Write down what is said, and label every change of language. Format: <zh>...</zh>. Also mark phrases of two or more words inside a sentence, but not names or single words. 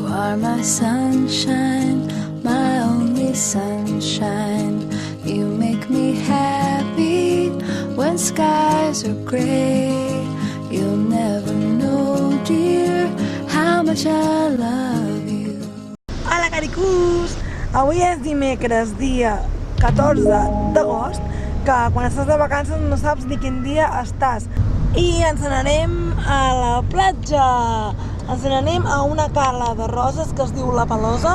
<en>are my sunshine, my only sunshine. You make me happy when skies are gray. You'll never know, dear, how much I love you.</en> <ca>Hola, caricús! Avui és dimecres, dia 14 d'agost, que quan estàs de vacances no saps ni quin dia estàs. I ens n'anem a la platja. Ens n'anem a una cala de roses que es diu La Pelosa.</ca>